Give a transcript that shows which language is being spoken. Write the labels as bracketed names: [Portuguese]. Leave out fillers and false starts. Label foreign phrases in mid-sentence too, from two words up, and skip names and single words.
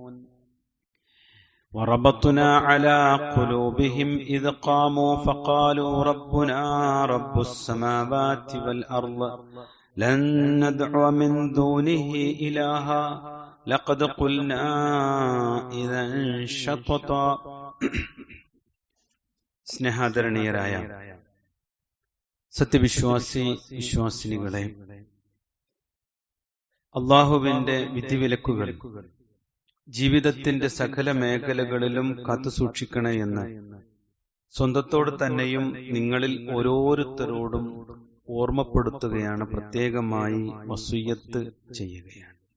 [Arabic] وربطنا على قلوبهم إذ قاموا فقالوا ربنا رب السماوات والأرض لن ندعو من دونه إلها لقد قلنا إذا شططا [Malayalam] സ്നേഹാദരണീയരായ വിശ്വാസിനികളെ, അള്ളാഹുവിന്റെ വിധിവിലക്കുകൾ ജീവിതത്തിന്റെ സകല മേഖലകളിലും കാത്തുസൂക്ഷിക്കണേ എന്ന് സ്വന്തത്തോട് തന്നെയും നിങ്ങളിൽ ഓരോരുത്തരോടും ഓർമ്മപ്പെടുത്തുകയാണ്, പ്രത്യേകമായി വസിയ്യത്ത് ചെയ്യുകയാണ്.